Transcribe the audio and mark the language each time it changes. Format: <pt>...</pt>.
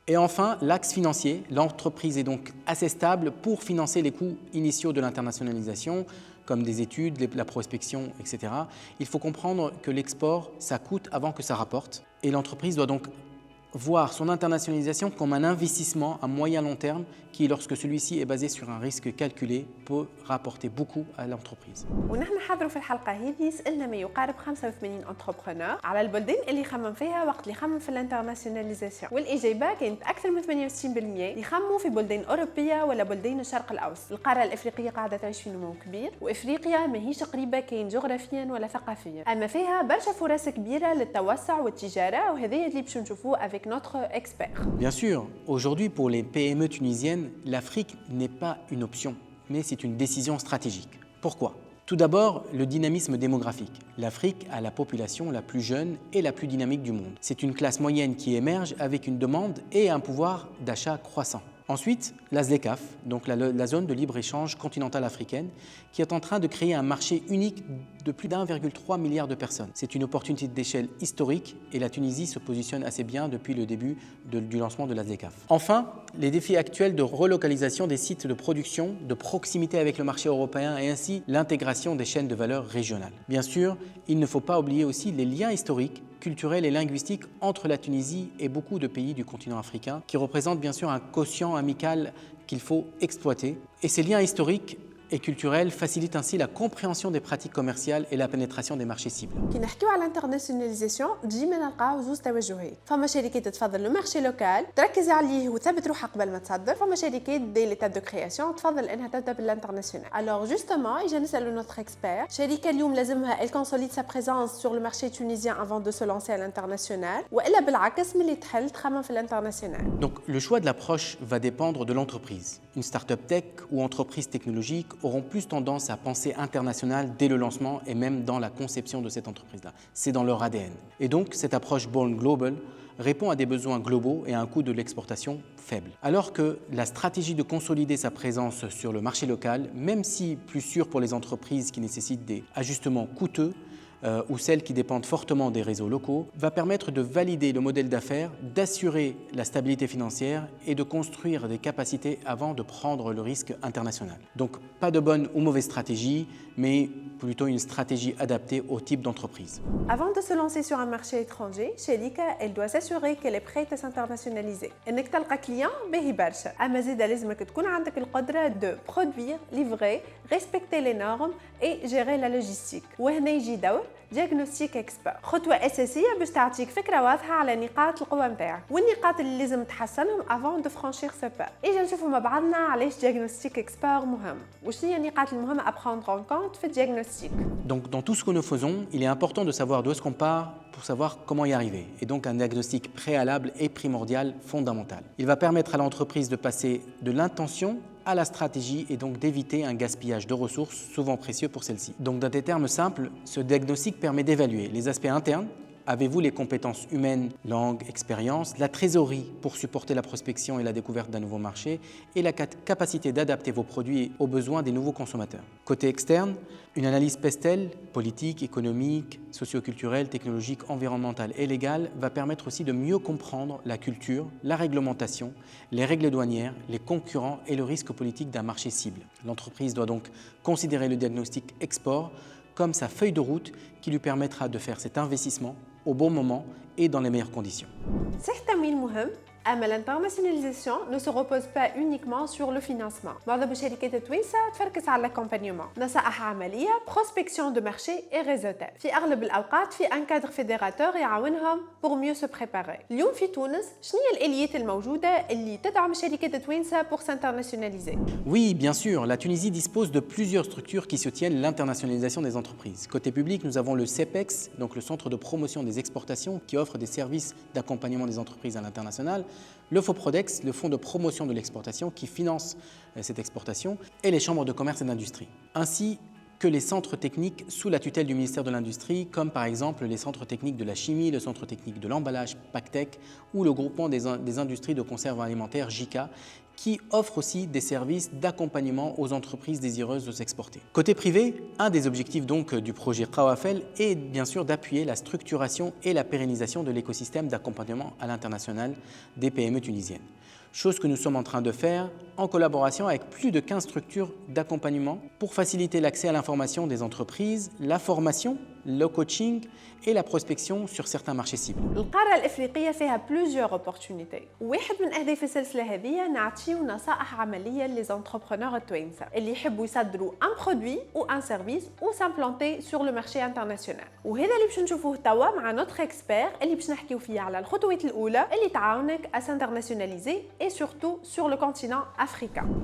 <fr>Et enfin, l'axe financier. L'entreprise est donc assez stable pour financer les coûts initiaux de l'internationalisation, comme des études, la prospection, etc. Il faut comprendre que l'export, ça coûte avant que ça rapporte. Et l'entreprise doit donc voir son internationalisation comme un investissement à moyen-long terme qui, lorsque celui-ci est basé sur un risque calculé, peut rapporter beaucoup à l'entreprise.</fr> <ar>ونحن حاضروا في الحلقة هذه سألنا ما يقارب 85 انتربرونور على البلدان اللي يخمم فيها وقت اللي يخمم في الانترناسيوناليزاسيون، والإجابة كانت أكثر من 68% يخمموا في بلدان أوروبية ولا بلدان الشرق الأوسط. القارة الإفريقية قاعدة تعيش في نمو كبير، وإفريقيا ماهيش قريبة كاين جغرافيا ولا ثقافيا، أما فيها برشا فرص كبيرة للتوسع والتجارة، وهذا اللي باش نشوفوه</ar> <fr>avec notre expert. Bien sûr, aujourd'hui pour les PME tunisiennes, l'Afrique n'est pas une option, mais c'est une décision stratégique. Pourquoi ? Tout d'abord, le dynamisme démographique. L'Afrique a la population la plus jeune et la plus dynamique du monde. C'est une classe moyenne qui émerge avec une demande et un pouvoir d'achat croissant. Ensuite, la ZLECAf, donc la zone de libre-échange continentale africaine, qui est en train de créer un marché unique de plus d'1,3 milliard de personnes. C'est une opportunité d'échelle historique et la Tunisie se positionne assez bien depuis le début du lancement de la ZLECAf. Enfin, les défis actuels de relocalisation des sites de production, de proximité avec le marché européen et ainsi l'intégration des chaînes de valeur régionales. Bien sûr, il ne faut pas oublier aussi les liens historiques, culturels et linguistiques entre la Tunisie et beaucoup de pays du continent africain qui représentent bien sûr un quotient amical qu'il faut exploiter. Et ces liens historiques et culturels facilitent ainsi la compréhension des pratiques commerciales et la pénétration des marchés cibles.</fr> <ar>كي نحكيو على الانترناسيوناليزاسيون ديما نلقاو زوج توجهات، فما شركات تفضل لو مارشي لوكال تركز عليه وتثبت روحها قبل ما تصدر، فما شركات دي ليتاب دو كرياسيون تفضل انها تبدا بالانترناسيونال. الوغ جوستومون اجا نسالو نوتر اكسبير، شركه اليوم لازمها الكونسوليد سا بريزونس سور لو مارشي تونيزيان افون دو سو لانسي على الانترناسيونال، والا بالعكس ملي تحل تخمم في الانترناسيونال.</ar> <fr>Donc le choix de l'approche va dépendre de l'entreprise. Une start-up tech ou entreprise technologique auront plus tendance à penser international dès le lancement et même dans la conception de cette entreprise-là. C'est dans leur ADN. Et donc, cette approche Born Global répond à des besoins globaux et à un coût de l'exportation faible. Alors que la stratégie de consolider sa présence sur le marché local, même si plus sûr pour les entreprises qui nécessitent des ajustements coûteux, ou celles qui dépendent fortement des réseaux locaux, va permettre de valider le modèle d'affaires, d'assurer la stabilité financière et de construire des capacités avant de prendre le risque international. Donc pas de bonne ou mauvaise stratégie, mais plutôt une stratégie adaptée au type d'entreprise. Avant de se lancer sur un marché étranger, Shelika, elle doit s'assurer qu'elle est prête à s'internationaliser.</fr> <ar>انك تلقى كليان باهي برشا، اما زيد لازمك تكون عندك القدرة</ar> <fr>de produire, livrer, respecter les normes et gérer la logistique.</fr> <ar>وهنا يجي دور diagnostic expert، خطوة أساسية باش تعطيك فكرة واضحة على نقاط القوة نتاعك والنقاط اللي لازم تحسنهم</ar> <fr>avant de franchir ce pas.</fr> <ar>إجا نشوفوا مع بعضنا علاش diagnostic expert مهم، وشنو هي النقاط المهمة</ar> <fr>à prendre en compte</fr> <ar>في الdiagnostic.</ar> <fr>Donc dans tout ce que nous faisons, il est important de savoir d'où est-ce qu'on part pour savoir comment y arriver. Et donc un diagnostic préalable est primordial, fondamental. Il va permettre à l'entreprise de passer de l'intention à la stratégie et donc d'éviter un gaspillage de ressources souvent précieux pour celle-ci. Donc dans des termes simples, ce diagnostic permet d'évaluer les aspects internes. Avez-vous les compétences humaines, langue, expérience, la trésorerie pour supporter la prospection et la découverte d'un nouveau marché et la capacité d'adapter vos produits aux besoins des nouveaux consommateurs. Côté externe, une analyse PESTEL, politique, économique, socio-culturelle, technologique, environnementale et légale va permettre aussi de mieux comprendre la culture, la réglementation, les règles douanières, les concurrents et le risque politique d'un marché cible. L'entreprise doit donc considérer le diagnostic export comme sa feuille de route qui lui permettra de faire cet investissement au bon moment et dans les meilleures conditions. C'est</fr> <ar>تمويل مهم. أما</ar> <fr>l'internationalisation ne se repose pas uniquement sur le financement.</fr> <ar>معظم الشركات التوانسة تفركز على</ar> <fr>l'accompagnement.</fr> <ar>نصائح عملية،</ar> <fr>prospection de marché et réseautage.</fr> <ar>في أغلب الأوقات في</ar> <fr>un cadre fédérateur</fr> <ar>يعاونهم</ar> <fr>pour mieux se préparer.</fr> <ar>اليوم في تونس شنو هي الآليات الموجودة اللي تدعم الشركات التوانسة</ar> <fr>pour s'internationaliser؟ Oui, bien sûr, la Tunisie dispose de plusieurs structures qui soutiennent l'internationalisation des entreprises. Côté public, nous avons le CEPEX, donc le Centre de promotion des exportations, qui offre des services d'accompagnement des entreprises à l'international. Le FOPRODEX, le Fonds de promotion de l'exportation qui finance cette exportation, et les chambres de commerce et d'industrie, ainsi que les centres techniques sous la tutelle du ministère de l'Industrie, comme par exemple les centres techniques de la chimie, le centre technique de l'emballage, PACTEC, ou le groupement des industries de conserve alimentaire, JICA, qui offre aussi des services d'accompagnement aux entreprises désireuses de s'exporter. Côté privé, un des objectifs donc du projet Qawafel est bien sûr d'appuyer la structuration et la pérennisation de l'écosystème d'accompagnement à l'international des PME tunisiennes. Chose que nous sommes en train de faire en collaboration avec plus de 15 structures d'accompagnement pour faciliter l'accès à l'information des entreprises, la formation, le coaching et la prospection sur certains marchés cibles.</fr> <ar>القارة الإفريقية فيها</ar> <fr>plusieurs opportunités.</fr> <ar>واحد من أهداف السلسلة هذه نعطيو نصائح عملية للانتربرونور التوانسة اللي يحبوا يصدروا</ar> <fr>un produit ou un service ou s'implanter sur le marché international.</fr> <ar>وهذا اللي باش نشوفوه توا مع</ar> <fr>notre expert</fr> <ar>اللي باش نحكيو فيه على الخطوات الأولى اللي تعاونك</ar> <fr>à s'internationaliser et surtout sur le continent africain.</fr>